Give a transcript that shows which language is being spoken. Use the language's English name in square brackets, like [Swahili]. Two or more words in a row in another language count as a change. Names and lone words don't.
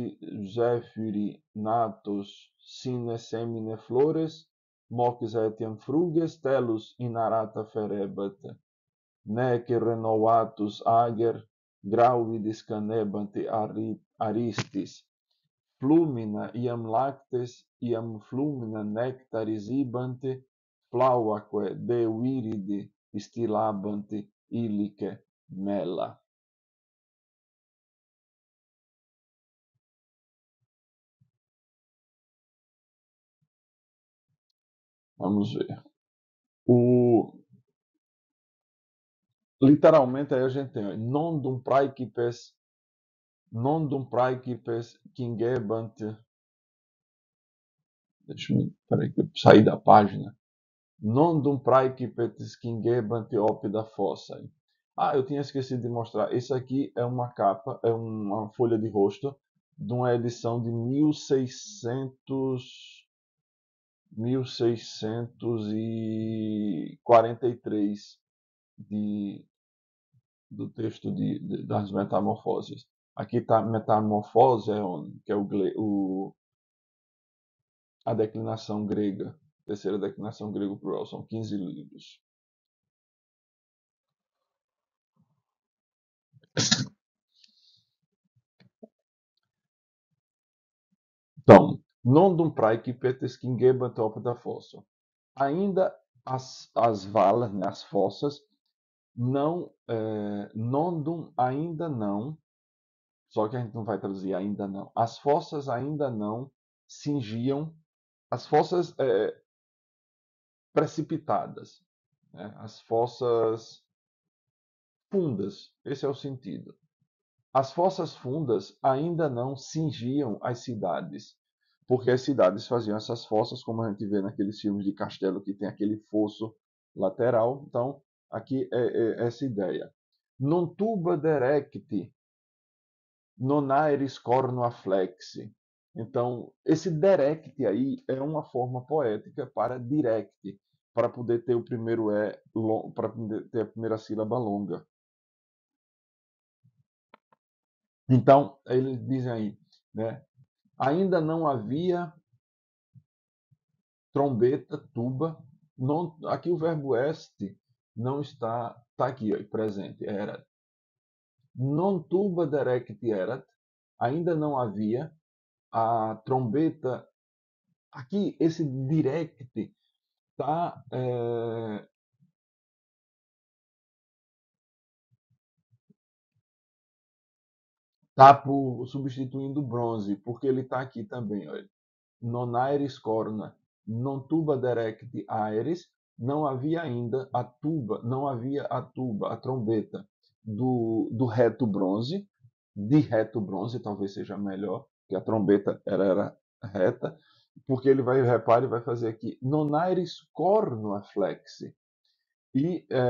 [Latin] zephyri natos sine semine flores, mox etiam fruges tellus inarata ferebat, nec renovatus ager gravidis canebanti aristis, flumina iam lactes, iam flumina nectaris ibanti, flauaque de viridi stillabanti illice mela. [Portuguese] Vamos ver. Literalmente aí a gente tem [Latin] non dum praecipes cingebant. [Portuguese] Peraí que eu saí da página. [Latin] Non dum praecipes cingebant opida fossai. [Portuguese] Eu tinha esquecido de mostrar. Esse aqui é uma capa, é uma folha de rosto de uma edição de 1643 do texto das Metamorfoses. Aqui está Metamorfose, que é a declinação grega, terceira declinação grega plural, são 15 livros. Então, [Latin] non dum praecipites cingebant opida fossa. [Portuguese] Ainda as valas, né, as fossas, não, [Latin] non dum, [Portuguese] ainda não, só que a gente não vai traduzir ainda não. As fossas ainda não cingiam, as fossas precipitadas, né, as fossas fundas, esse é o sentido. As fossas fundas ainda não cingiam as cidades, porque as cidades faziam essas fossas, como a gente vê naqueles filmes de castelo que tem aquele fosso lateral. Então, aqui é essa ideia. [Latin] Non tuba derecti, non aeris cornua flexi. [Portuguese] Então, esse direct aí é uma forma poética para direct, para poder ter o primeiro para poder ter a primeira sílaba longa. Então, eles dizem aí, né? Ainda não havia trombeta, tuba. Não, aqui o verbo est não está aqui, ó, presente, era. [Latin] Non tuba direct erat, [Portuguese] ainda não havia a trombeta. Aqui, esse direct está substituindo o bronze, porque ele está aqui também. Olha. [Latin] Non aeris corna, non tuba direct aeris, [Portuguese] não havia ainda a tuba, não havia a tuba, a trombeta do reto bronze, de reto bronze, talvez seja melhor, que a trombeta era reta, porque ele vai, repare, vai fazer aqui, [Latin] non aeris cornua flexi, [Portuguese] e